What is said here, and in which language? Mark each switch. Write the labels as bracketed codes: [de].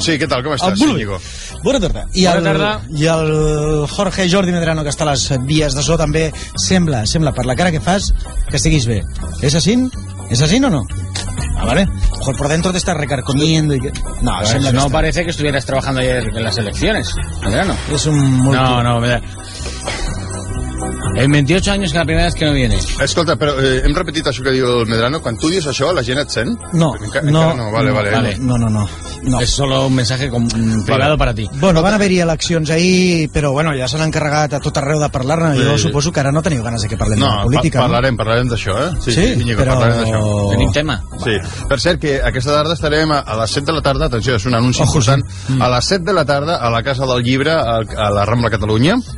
[ca] Sí, què tal? Com estàs, Íñigo? Bona tarda. I el Jorge Jordi Medrano, que està a les vies de so, també sembla, per la cara que fas, que estiguis bé. És així? És així o no? Ah, vale. [es] Ojo, por dentro te estás recarcomiendo y que... No, pues que no está... parece que estuvieras trabajando ayer en las elecciones, Medrano. Es un... Mira. En 28 años que la primera vez que no vienes. [ca] Escolta, però hem repetit això que diu el Medrano. Quan tu dius això, la gent et sent? No. És [es] solo un mensaje privado para ti. [ca] Bueno, van haver-hi eleccions ahir, però bueno, ja s'han encarregat a tot arreu de parlar-ne. Jo suposo que ara no teniu ganes de que parlem de política. Parlarem d'això, Sí, però... Tenim tema. Sí. Per cert, que aquesta tarda estarem a les 7 de la tarda, atenció, és un anunci important, a les 7 de la tarda a la Casa del Llibre, a la Rambla Catalunya.